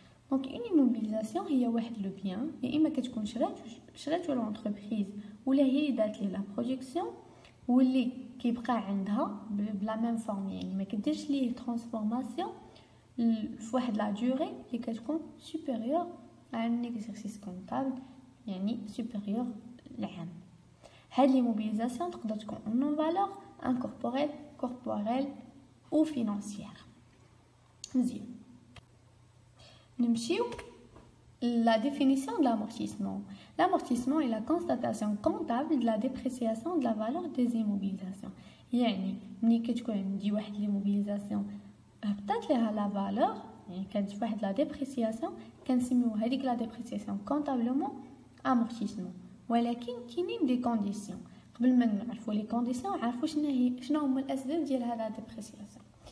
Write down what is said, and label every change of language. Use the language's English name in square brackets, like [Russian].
[Arabic] دونك اون ايموبيليزاسيون هي واحد لو بيان يا اما كتكون شرات ولا انتربريز ولا هي دات لي لا برودكسيون واللي كيبقى عندها بلا ميم فورم، يعني ما كديرش ليه ترانسفورماسيون في واحد لا دوري اللي كتكون سوبيريور ا ان اكزرسيس كونطابل، يعني سوبيريور لعام. هاد ليموبيليزاسيون تقدر تكون اون فالور [French] incorporelle, corporelle ou financière. [Arabic] مزيان نمشيو [French] la définition de l'amortissement. L'amortissement est la constatation comptable de la dépréciation de la valeur des immobilisations. [Arabic] يعني ملي كتكون عندي واحد ليموبيليزاسيون هبطات ليها لا فالور، يعني كانت واحد لا ديبريسياسيون، كنسميو هذيك لا ديبريسياسيون كونطابلمون امورتيسمون. ولكن كاينين دي كونديسيون. قبل ما نعرفوا لي كونديسيون عارفوا شنو هما الاسباب ديال هذا ديبريسياسيون.